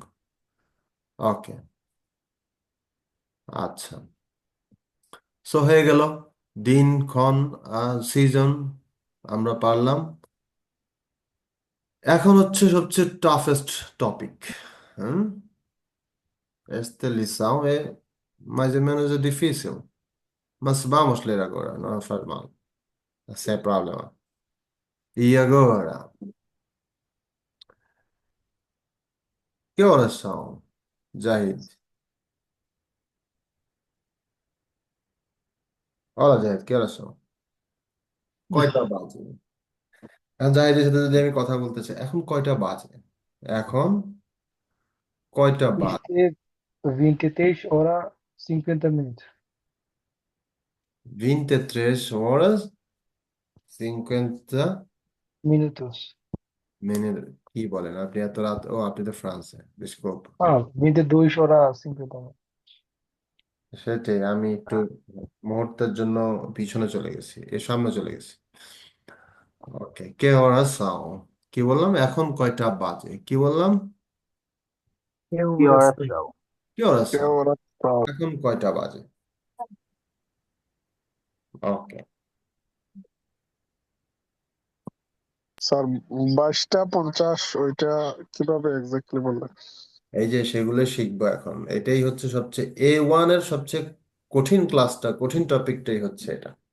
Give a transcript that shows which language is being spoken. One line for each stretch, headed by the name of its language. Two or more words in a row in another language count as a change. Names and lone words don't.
Bangla: ওকে, আচ্ছা। সো হয়ে গেল দিন, ক্ষণ, সিজন আমরা পারলাম। এখন হচ্ছে সবচেয়ে টাফেস্ট টপিক। হুম,
Portuguese: esta lição é mais ou menos difícil, mas vamos ler agora, não faz mal, sem problema. E agora, que horas são, Jahid? Olha, Jahid, que horas são?
Bangla: কয়টা বাজে? জাহিদের সাথে যদি আমি কথা বলতে চাই, এখন কয়টা বাজে? এখন কয়টা বাজে?
Portuguese: 23 horas 50 minutos. 23 horas 50 Minutos.
Bangla: মিনিট? কি বলেন আপনি, এত রাত? ও আপনি তো ফ্রান্সে, বিস্কুপ।
Portuguese: Ah, 22 horas 50 minutos.
Bangla: সেটাই, আমি একটু মুহূর্তের জন্য পিছনে চলে গেছি, এর সামনে চলে গেছি। ওকে,
Portuguese: que horas são,
Bangla: কি বললাম? এখন কয়টা বাজে, কি বললাম?
Portuguese: Que horas são? que horas Que সাও, horas são?
Bangla: এখন কয়টা বাজে? ওকে, স্যার 22টা 50 ওইটা কিভাবে এক্স্যাক্টলি বললেন? এই যে সেগুলো শিখবো এখন, এটাই হচ্ছে সবচেয়ে A1 এর সবচেয়ে কঠিন ক্লাসটা, কঠিন টপিকটাই হচ্ছে এটা।